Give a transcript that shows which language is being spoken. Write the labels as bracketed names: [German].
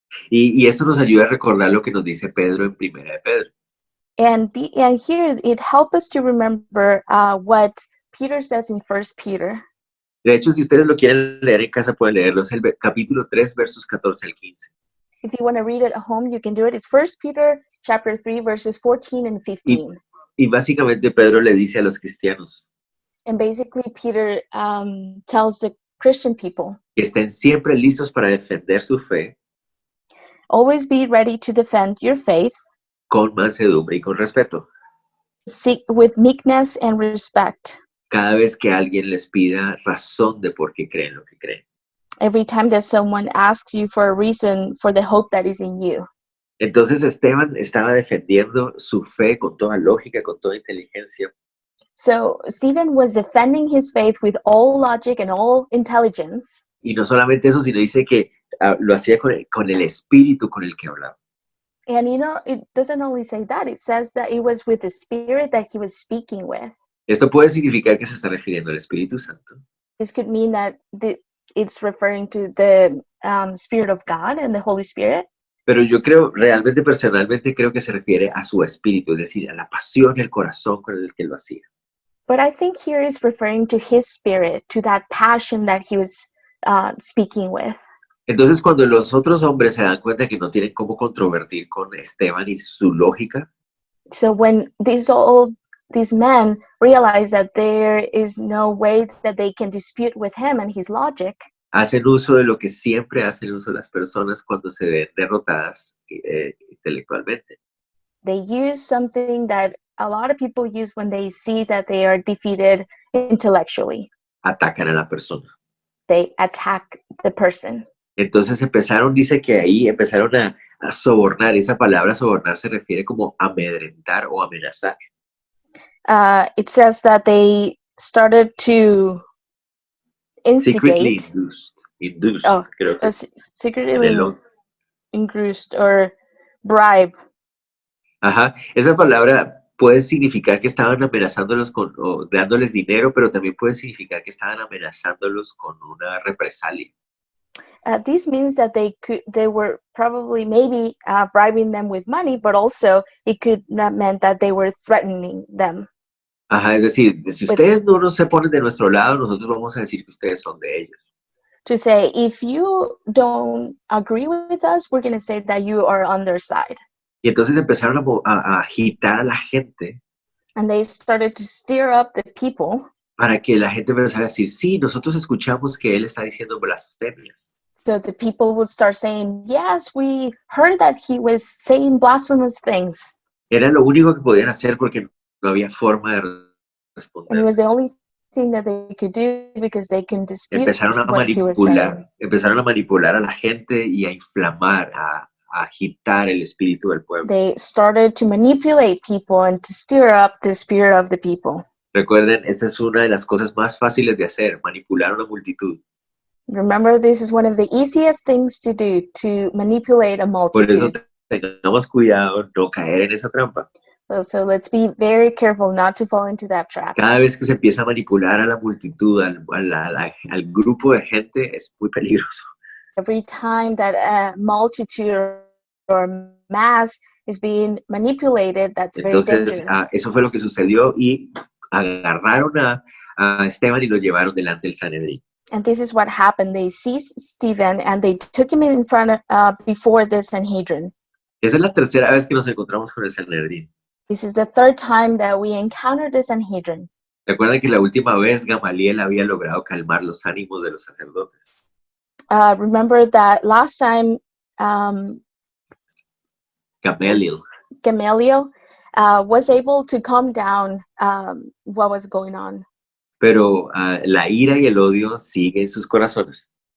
[Spanish] Y eso nos ayuda a recordar lo que nos dice Pedro en Primera de Pedro. [English] And here it helps us to remember what Peter says in 1 Peter. [Spanish] De hecho, si ustedes lo quieren leer en casa, pueden leerlo. Es el capítulo 3, versos 14 al 15. [English] If you want to read it at home, you can do it. It's 1 Peter chapter 3, verses 14 and 15. [Spanish] Y básicamente Pedro le dice a los cristianos [English] And basically, Peter tells the Christian people, [Spanish] que estén siempre listos para defender su fe [English] always be ready to defend your faith [Spanish] con mansedumbre y con respeto. [English] with meekness and respect. [Spanish] Cada vez que alguien les pida razón de por qué creen lo que creen. [English] Every time that someone asks you for a reason for the hope that is in you. [Spanish] Entonces Esteban estaba defendiendo su fe con toda lógica, con toda inteligencia. [English] So Stephen was defending his faith with all logic and all intelligence. [Spanish] Y no solamente eso, sino dice que lo hacía con el espíritu con el que hablaba. [English] And it doesn't only say that, it says that it was with the spirit that he was speaking with. [Spanish] Esto puede significar que se está refiriendo al Espíritu Santo. [English] This could mean that it's referring to the Spirit of God and the Holy Spirit. [Spanish] Pero yo creo, realmente, personalmente, creo que se refiere a su espíritu, es decir, a la pasión y el corazón con el que lo hacía. [English] But I think here is referring to his spirit, to that passion that he was speaking with. [Spanish] Entonces, cuando los otros hombres se dan cuenta que no tienen cómo controvertir con Esteban y su lógica, [English] So when these men realize that there is no way that they can dispute with him and his logic, [Spanish] hacen uso de lo que siempre hacen uso las personas cuando se ven derrotadas intelectualmente. [English] they use something that a lot of people use when they see that they are defeated intellectually. [Spanish] Atacan a la persona. [English] They attack the person. [Spanish] Entonces dice que ahí empezaron a sobornar. Esa palabra sobornar se refiere como amedrentar o amenazar. [English] It says that they started to Secretly instigate, induced, Oh, [Spanish] creo que [English] secretly [Spanish] de [English] induced or bribe. [Spanish] Ajá, esa palabra puede significar que estaban amenazándolos o dándoles dinero, pero también puede significar que estaban amenazándolos con una represalia. [English] This means that they were probably maybe bribing them with money, but also it could not meant that they were threatening them. [Spanish] Ajá, es decir, si ustedes no se ponen de nuestro lado, nosotros vamos a decir que ustedes son de ellos. [English] To say, if you don't agree with us, we're going to say that you are on their side. [Spanish] Y entonces empezaron a agitar a la gente [English] And they started to stir up the people [Spanish] para que la gente empezara a decir, sí, nosotros escuchamos que él está diciendo blasfemias. [English] so the people would start saying, yes, we heard that he was saying blasphemous things. [Spanish] Era lo único que podían hacer porque no había forma de [English] And it [Spanish] responder. [English] was the only thing that they could do because they can dispute [Spanish] Empezaron a [English] what he was saying. [Spanish] manipular a la gente y a inflamar, a agitar el espíritu del pueblo. [English] They started to manipulate people and to stir up the spirit of the people. [Spanish] Recuerden, esta es una de las cosas más fáciles de hacer, manipular a una multitud. [English] Remember, this is one of the easiest things to do, to manipulate a [Spanish] Por eso [English] multitude. [Spanish] tengamos cuidado no caer en esa trampa. [English] So let's be very careful not to fall into that trap. [Spanish] Cada vez que se empieza a manipular a la multitud, al grupo de gente, es muy peligroso. [English] Every time that a multitude or mass is being manipulated, that's very [Spanish] Entonces, [English] dangerous. [Spanish] eso fue lo que sucedió y agarraron a Esteban y lo llevaron delante del Sanedrín. [English] And this is what happened. They seized Stephen and they took him in front before the Sanhedrin. [Spanish] Esa es la tercera vez que nos encontramos con el Sanedrín. [English] This is the third time that we encountered the Sanhedrin. [Spanish] Recuerden que la última vez Gamaliel había logrado calmar los ánimos de los sacerdotes. [English] Remember that last time Gamaliel. Gamaliel was able to calm down what was going on. [Spanish] Pero la ira y el odio siguen en sus corazones.